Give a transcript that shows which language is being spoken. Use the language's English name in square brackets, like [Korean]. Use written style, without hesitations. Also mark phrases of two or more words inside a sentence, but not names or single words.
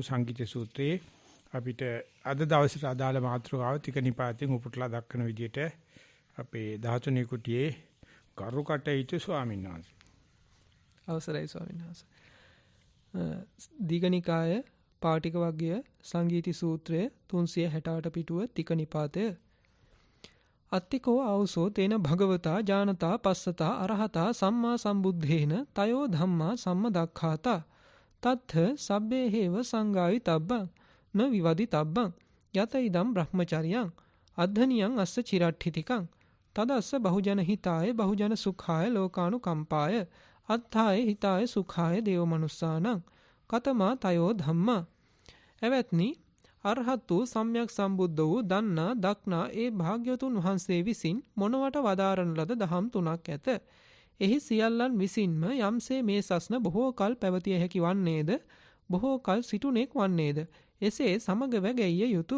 [Sinhala] සංගීත සූත්‍රයේ අපිට අද දවසට අදාළ මාතෘකාව ටික නිපාතෙන් උපුටලා දක්වන විදිහට අපේ 13 කුටියේ කරුකටයුතු ස්වාමීන් වහන්සේ අවසරයි ස්වාමීන් වහන්සේ. දීඝනිකාය පාටික වර්ගය සංගීති සූත්‍රය 368 පිටුව තික නිපාතය. [Pali] අත්තිකෝ ආවසෝ තේන භගවතා ජානතා පස්සතා අරහතා සම්මා සම්බුද්ධේන තයෝ ධම්මා සම්මදක්ඛාතා තත්ථ සබ්බේ හේව සංගායි තබ්බං න විවදි තබ්බං යත ඉදම් බ්‍රහ්මචරියං අද්ධනියං අස්ස චිරට්ඨිතිකං තදස්ස බහුජන හිතාය බහුජන සුඛාය ලෝකානුකම්පාය අත්ථාය හිතාය සුඛාය දේව මනුස්සානං කතමා තයෝ ධම්මා. [Sinhala] එවත්නි අරහත් වූ සම්්‍යක් සම්බුද්ධ වූ දන්නා දක්නා ඒ භාග්‍යවතුන් වහන්සේ විසින් මොනවට වදාරන ලද දහම් තුනක් ඇත. එහි සියල්ලන් විසින්ම යම්සේ මේ සස්න බොහෝ කල් පැවතිය හැකි වන්නේද බොහෝ කල් සිටුනෙක් වන්නේද එසේ සමගව ගැයිය යුතු.